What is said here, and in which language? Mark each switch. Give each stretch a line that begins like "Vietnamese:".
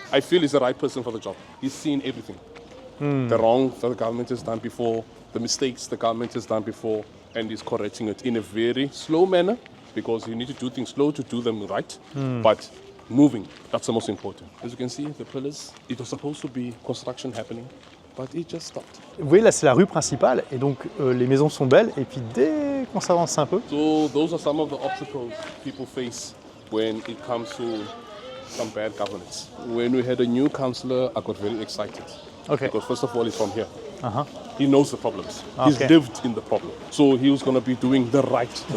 English: I feel he's the right person for the job. He's seen everything. The wrong that the government has done before, the mistakes the government has done before, and he's correcting it in a very slow manner because you need to do things slow to do them right, but moving, that's the most important. As you can see, the pillars, it was supposed to be construction happening, but it just stopped.
French: Vous voyez, là, c'est la rue principale. Et donc, les maisons sont belles. Et puis, dès qu'on s'avance un peu,
English: So those are some of the obstacles people face when it comes to some bad governance. When we had a new councillor, I got very excited. Okay. Because first of all, he's from here. He knows the problems. He's Okay. lived in the problem. So he was going to be doing the right thing.